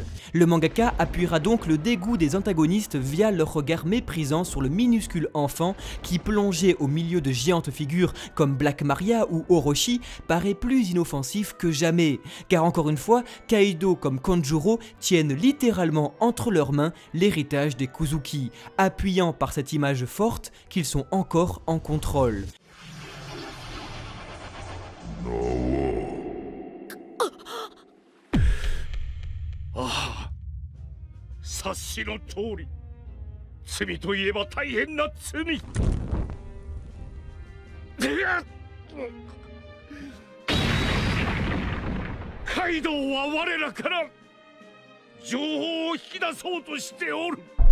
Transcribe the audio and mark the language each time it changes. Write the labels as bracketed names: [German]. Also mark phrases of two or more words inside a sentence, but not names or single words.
[French] Le mangaka appuiera donc le dégoût des antagonistes via leur regard méprisant sur le minuscule enfant qui, plongé au milieu de géantes figures comme Black Maria ou Orochi, paraît plus inoffensif que jamais. Car encore une fois, Kaido comme Kanjuro tiennent littéralement entre leurs mains l'héritage des Kuzuki, appuyant par cette image forte qu'ils sont encore en contrôle. [Japanese] Ah, 察しの通り、罪といえば大変な罪。カイドウは我らから情報を引き出そうとしておる。